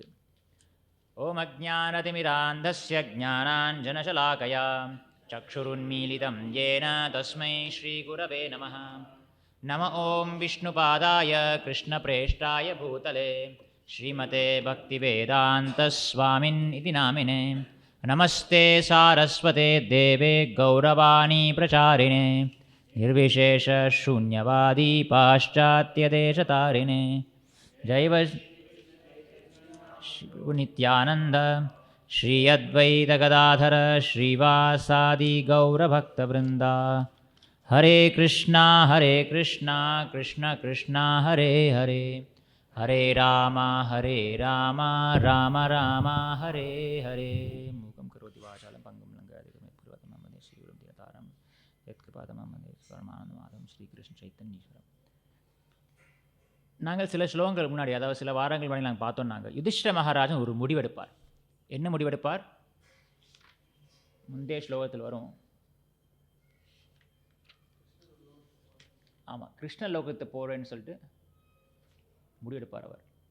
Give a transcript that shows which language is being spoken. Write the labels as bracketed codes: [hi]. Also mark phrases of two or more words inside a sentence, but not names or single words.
[sa] ॐ अज्ञानतिमिरान्धस्य ज्ञानाञ्जनशलाकया चक्षुरुन्मीलितम् येन तस्मै श्रीगुरवे नमः. नम ॐ विष्णुपादाय कृष्णप्रेष्ठाय भूतले श्रीमते भक्तिवेदान्तस्वामिन् इति नामिने. नमस्ते सारस्वते देवे गौरवाणी प्रचारिणे निर्विशेष शून्यवादी पाश्चात्यदेशतारिणे. जैव नित्यानंद श्री अद्वैत गदाधर श्रीवासादि गौरभक्तवृंदा. हरे कृष्णा कृष्ण कृष्णा हरे हरे, हरे राम राम राम हरे हरे. मूकं करोति वाचालं पंगुं लङ्घयति यत्कृपातमं वन्दे श्रीगुरुं दीनतारं यत्कृपातमं वन्दे परमानन्दमाधवं श्रीकृष्ण चैतन्येश्वरं. [ta] நாங்கள் சில ஸ்லோகங்கள் முன்னாடி, அதாவது சில வாரங்கள் முன்னாடி நாங்கள் பார்த்தோம். நாங்கள் யுதிஷ்டிர மகாராஜன் ஒரு முடிவெடுப்பார். என்ன முடிவெடுப்பார்? முந்தைய ஸ்லோகத்தில் வரும். ஆமாம், கிருஷ்ண லோகத்தை போகிறேன்னு சொல்லிட்டு முடிவெடுப்பார் அவர்.